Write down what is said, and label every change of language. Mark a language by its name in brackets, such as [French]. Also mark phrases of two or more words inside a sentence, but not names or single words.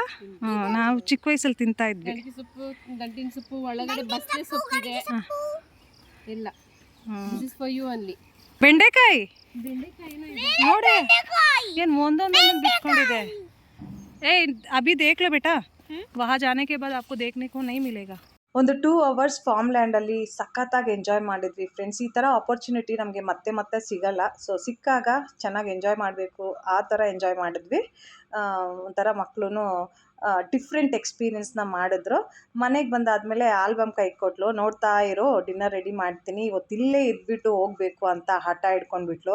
[Kannada] ನಾವು ಚಿಕ್ಕ ವಯಸ್ಸಲ್ಲಿ ತಿಂತಾ ಇದ್ವಿ. ಗಣಕಿ ಸೊಪ್ಪು, ದಂಟಿನ ಸೊಪ್ಪು, ಒಳಗಡೆ ಬಸ್ಲೆ ಸೊಪ್ಪಿದೆ ಇಲ್ಲ. [English] this is for you only. [Kannada] ಬೆಂಡೆಕಾಯಿ ಬೆಂಡೆಕಾಯಿನೂ ನೋಡಿ, ಏನು ಒಂದೊಂದೊಂದು ಬಿಟ್ಕೊಂಡಿದೆ. [Hindi] ए अभी देख लो बेटा, वहाँ जाने के बाद आपको देखने को नहीं मिलेगा. [Kannada] ಒಂದು 2 hours ಫಾರ್ಮ್ ಲ್ಯಾಂಡಲ್ಲಿ ಸಖತ್ತಾಗಿ ಎಂಜಾಯ್ ಮಾಡಿದ್ವಿ ಫ್ರೆಂಡ್ಸ್. ಈ ಥರ ಆಪರ್ಚುನಿಟಿ ನಮಗೆ ಮತ್ತೆ ಮತ್ತೆ ಸಿಗಲ್ಲ. ಸೊ ಸಿಕ್ಕಾಗ ಚೆನ್ನಾಗಿ ಎಂಜಾಯ್ ಮಾಡಬೇಕು, ಆ ಥರ ಎಂಜಾಯ್ ಮಾಡಿದ್ವಿ. ಒಂಥರ ಮಕ್ಕಳು ಡಿಫ್ರೆಂಟ್ ಎಕ್ಸ್ಪೀರಿಯೆನ್ಸ್ನ ಮಾಡಿದ್ರು. ಮನೆಗೆ ಬಂದಾದಮೇಲೆ ಆಲ್ಬಮ್ ಕೈ ಕೊಟ್ಲು, ನೋಡ್ತಾ ಇರೋ [English] dinner ready [Kannada] ಮಾಡ್ತೀನಿ, ಇವತ್ತಿಲ್ಲೇ ಇದ್ಬಿಟ್ಟು ಹೋಗಬೇಕು ಅಂತ ಹಠ ಹಿಡ್ಕೊಂಡ್ಬಿಟ್ಲು.